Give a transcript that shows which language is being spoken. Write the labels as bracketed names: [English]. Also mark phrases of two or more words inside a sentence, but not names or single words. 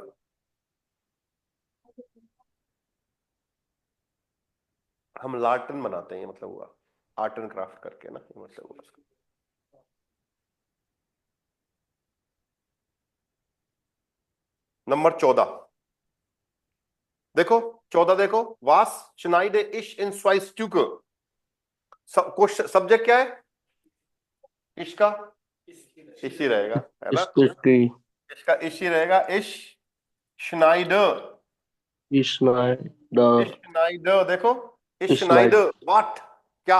[Hindi] हम लाटर्न बनाते हैं, ये मतलब हुआ आर्ट एंड क्राफ्ट करके ना, ये मतलब हुआ उसका। नंबर 14 देखो, 14 देखो, [German] Was schneide ich in zwei Stücke. [Hindi] सब्जेक्ट क्या है इसका? इसी रहेगा, है ना? इसकी इसका इसी रहेगा, [German] ich schneider. [Hindi] स्नाइडर श्नाइडर देखो, इश स्नाइड श्नाइडर व्हाट, क्या?